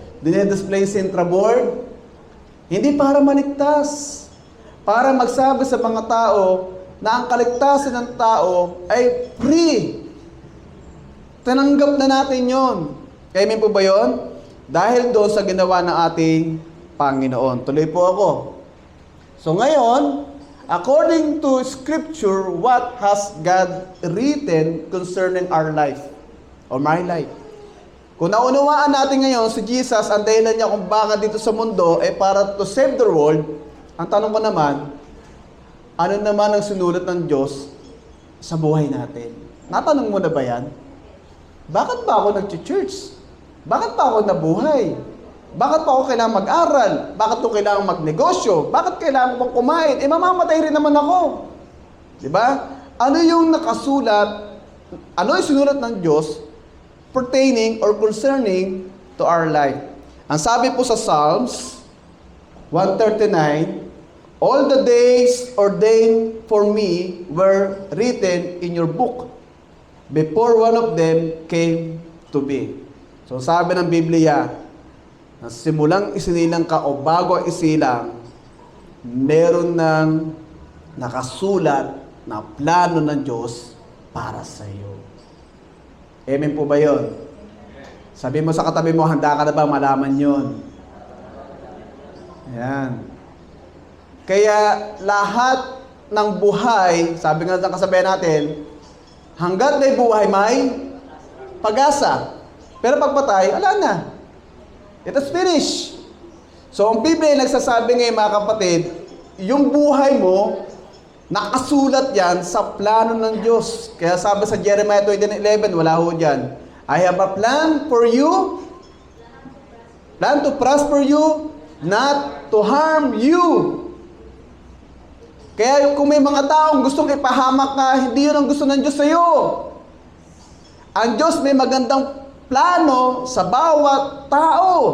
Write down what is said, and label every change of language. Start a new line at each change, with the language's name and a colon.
Filipino: Dinedisplay sa intraboard. Hindi para maligtas. Para magsabi sa mga tao na ang kaligtasan ng tao ay free. Tinanggap na natin yon. Amen po ba yun? Dahil doon sa ginawa ng ating Panginoon. Tuloy po ako. So ngayon,
English: according to Scripture, what has God written concerning our life? Or my life?
Filipino: Kung naunawaan natin ngayon, si Jesus, ang dahilan niya kung bakit dito sa mundo, ay para
English: to save the world.
Filipino: Ang tanong ko naman, ano naman ang sinulat ng Diyos sa buhay natin? Natanong mo na ba yan? Bakit pa ako nag-church? Bakit pa ako nabuhay? Bakit pa ako kailangan mag-aral? Bakit ko kailangan magnegosyo? Bakit kailangan ko kumain? Mamamatay rin naman ako. Diba? Ano yung nakasulat, ano yung sinulat ng Diyos
English: pertaining or concerning to our life?
Filipino: Ang sabi po sa
English: Psalms 139, all the days ordained for me were written in your book before one of them came to be.
Filipino: So sabi ng Biblia, na simulang isinilang ka o bago ang isilang, meron ng nakasulat na plano ng Diyos para sa iyo. Amen po ba yun? Sabi mo sa katabi mo, handa ka na ba malaman yun? Ayan. Kaya lahat ng buhay, sabi nga ng kasabihan natin, hanggat may buhay may pag-asa. Pero pagpatay, wala na.
English: It is finished.
Filipino: So, ang Biblia nagsasabi ngayon mga kapatid, yung buhay mo, nakasulat yan sa plano ng Diyos. Kaya sabi sa Jeremiah 29:11, wala ho dyan.
English: I have a plan for you, plan to prosper you, not to harm you.
Filipino: Kaya kung may mga taong gustong ipahamak ka, hindi yun ang gusto ng Diyos sa iyo. Ang Diyos may magandang plano sa bawat tao.